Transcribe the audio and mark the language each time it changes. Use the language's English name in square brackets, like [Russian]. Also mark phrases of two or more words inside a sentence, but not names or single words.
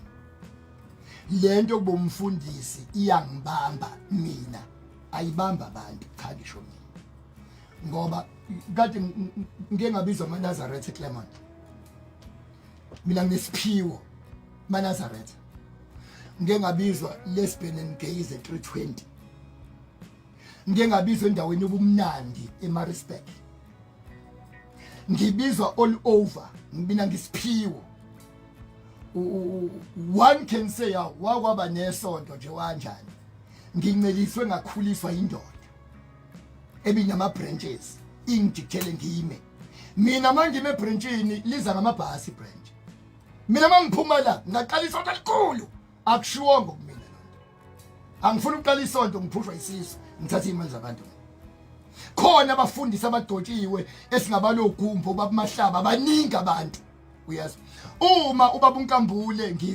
[Zulu] Lento kuba umfundisi iyangibamba mina ayibamba abantu cha ngisho mina ngoba kade ngeke ngabizwa amaNazaretha eClermont. Mina nginesiphiwo maNazaretha ngeke ngabizwa [English] lesbian and gays at 320. [Zulu] Ngeke ngabizwa endaweni yobumnandi eMaritzburg. Ngibizwa [English] all over, [Zulu] ngibina ngisiphiwo [English] one can say [Zulu] wakwaba nesonto nje kanjani nginceliswe ngakhuliswa indoda ebinama branches ingijikele ngime mina mangime branchini liza ngamabhasi branch mina mangiphuma la ngaqala isonto elikhulu akushiwongo kumina lonto angifuni ukuqala isonto ngiphushwa isisu ngithatha imali zabantu khona abafundisi abadotshiwe esingabaloGumbo babumahlaba abaningi abantu uyazi uma ubaba uNkambule